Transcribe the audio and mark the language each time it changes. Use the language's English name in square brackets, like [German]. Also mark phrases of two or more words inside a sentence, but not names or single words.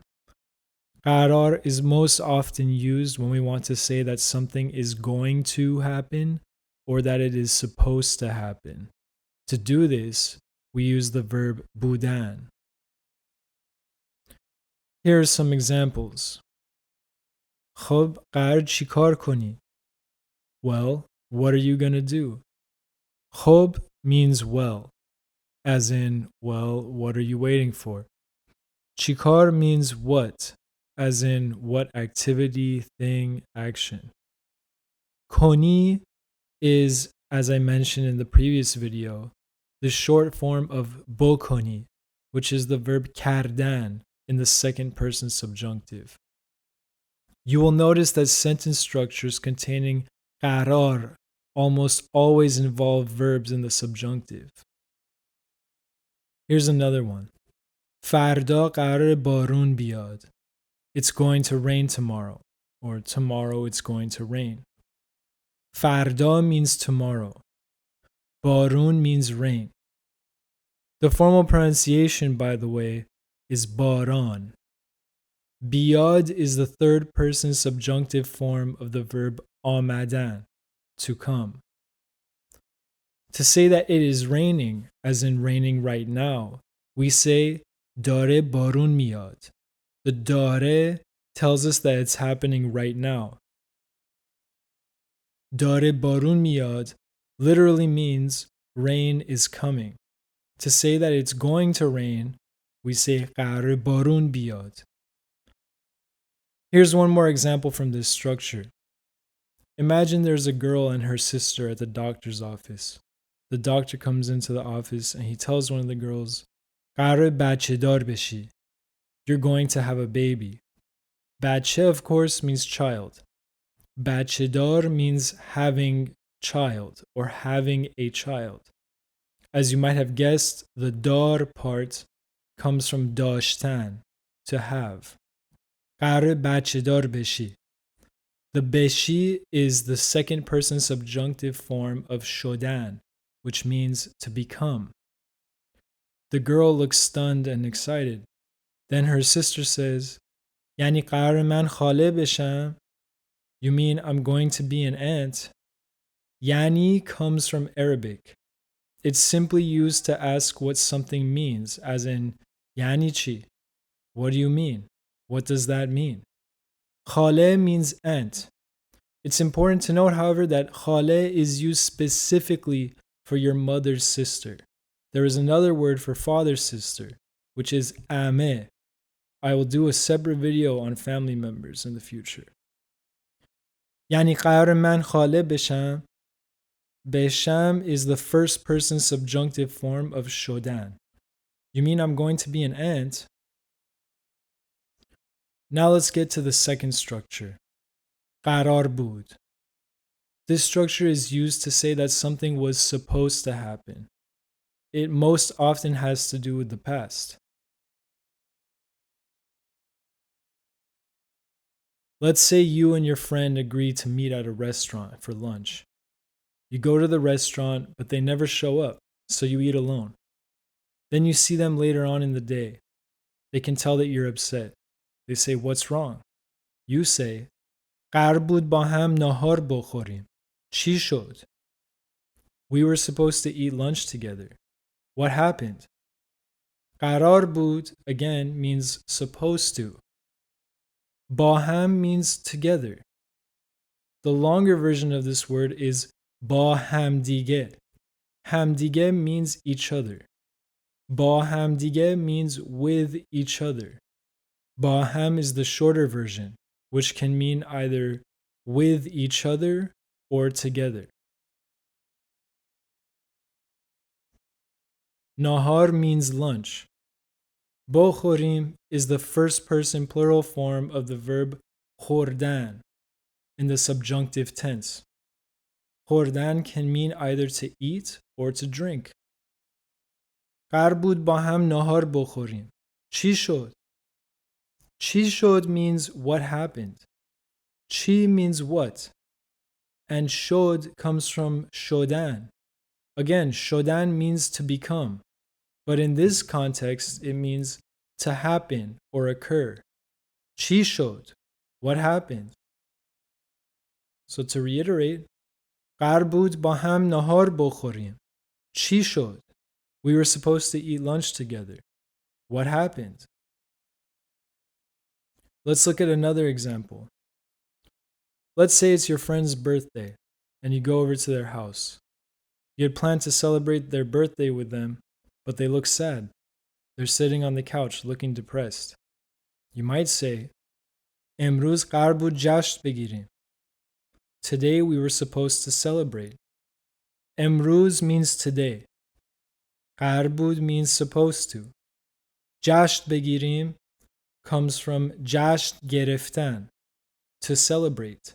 [English] قرار is most often used when we want to say that something is going to happen or that it is supposed to happen. To do this, we use the verb بودن. Here are some examples. [Persian] خب قرار چی کار کنی؟ [English] Well, what are you gonna do? خب means well, as in, well, what are you waiting for? چیکار means what, as in, what activity, thing, action. کنی is, as I mentioned in the previous video, the short form of بکنی, which is the verb کردن in the second person subjunctive. You will notice that sentence structures containing قرار almost always involve verbs in the subjunctive. Here's another one. [Persian] فردا قرار بارون بیاد. [English] It's going to rain tomorrow, or tomorrow it's going to rain. فردا means tomorrow. بارون means rain. The formal pronunciation, by the way, is باران. بیاد is the third person subjunctive form of the verb آمدن, to come. To say that it is raining, as in raining right now, we say [Persian] داره بارون میاد. [English] The داره tells us that it's happening right now. [Persian] داره بارون میاد [English] literally means rain is coming. To say that it's going to rain, we say [Persian] قرار بارون بیاد. [English] Here's one more example from this structure. Imagine there's a girl and her sister at the doctor's office. The doctor comes into the office and he tells one of the girls, [Persian] قرار بچه دار بشی. [English] You're going to have a baby. بچه, of course, means child. [Persian] بچه دار [English] means having child or having a child. As you might have guessed, the dar part comes from داشتن, to have. [Persian] قرار بچه دار بشی. [English] The beshi is the second person subjunctive form of shodan, which means to become. The girl looks stunned and excited. Then her sister says, [Persian] یعنی قرار من خاله بشم? [English] You mean I'm going to be an aunt? Yani comes from Arabic. It's simply used to ask what something means, as in, [Persian] یعنی چی? [English] What do you mean? What does that mean? Khale means aunt. It's important to note, however, that khale is used specifically for your mother's sister. There is another word for father's sister, which is ame. I will do a separate video on family members in the future. [Persian] Yani قرار من خاله بشم. [English] بشم is the first person subjunctive form of shodan. You mean I'm going to be an aunt? Now let's get to the second structure. [Persian] قرار بود. [English] This structure is used to say that something was supposed to happen. It most often has to do with the past. Let's say you and your friend agree to meet at a restaurant for lunch. You go to the restaurant, but they never show up, so you eat alone. Then you see them later on in the day. They can tell that you're upset. They say, what's wrong? You say, [Persian] قرار بود با هم ناهار بخوریم. چی شد? [English] We were supposed to eat lunch together. What happened? [Persian] قرار بود, [English] again, means supposed to. [Persian] با هم [English] means together. The longer version of this word is [Persian] با همدیگه. [English] همدیگه means each other. [Persian] با همدیگه [English] means with each other. [Persian] با هم [English] is the shorter version, which can mean either with each other or together. Nahar means lunch. بخوریم is the first person plural form of the verb خوردن in the subjunctive tense. خوردن can mean either to eat or to drink. [Persian] قرار بود با هم ناهار بخوریم. چی شد? چی شد [English] means what happened. چی means what. And shod comes from shodan. Again, shodan means to become. But in this context, it means to happen or occur. [Persian] چی شد? [English] What happened? So to reiterate, [Persian] قرار بود با هم نهار بخوریم. چی شد? [English] We were supposed to eat lunch together. What happened? Let's look at another example. Let's say it's your friend's birthday and you go over to their house. You had planned to celebrate their birthday with them, but they look sad. They're sitting on the couch looking depressed. You might say, [Persian] امروز قرار بود جشن بگیریم. [English] Today we were supposed to celebrate. امروز means today. [Persian] قرار بود [English] means supposed to. [Persian] جشن بگیریم [English] comes from [Persian] جشن گرفتن, [English] to celebrate.